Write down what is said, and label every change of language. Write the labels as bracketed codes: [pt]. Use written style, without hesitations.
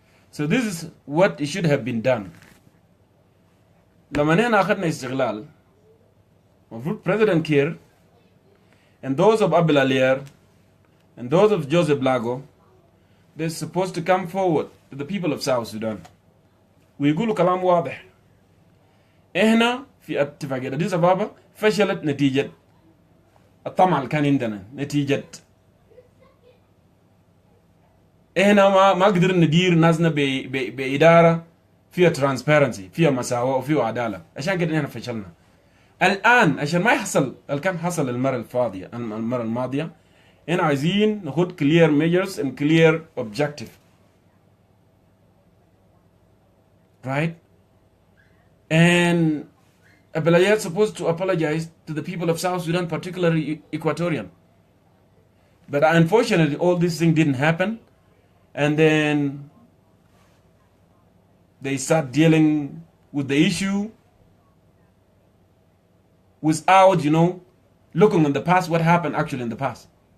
[en] So this is what it should have been done. [ar] لما نحن أخذنا استقلال, [en] President Kiir and those of Abel Alier and those of Joseph Lago, they're supposed to come forward to the people of South Sudan. [ar] ويقولوا كلام واضح. إحنا في اتفاقية أديس أبابا فشلت نتيجة الطمع اللي كان عندنا، نتيجة إحنا ما قدرنا ندير ناسنا بإدارة فيها ترانسبيرنسي، فيها مساواة وفيها عدالة، عشان كده إحنا فشلنا. الآن عشان ما يحصل اللي كان حصل المرة الماضية، إحنا عايزين ناخد [en] clear measures and clear objective. Right? And Abelaye is supposed to apologize to the people of South Sudan, particularly Equatorian. But unfortunately, all these things didn't happen. And then they start dealing with the issue without, looking in the past, what happened actually in the past.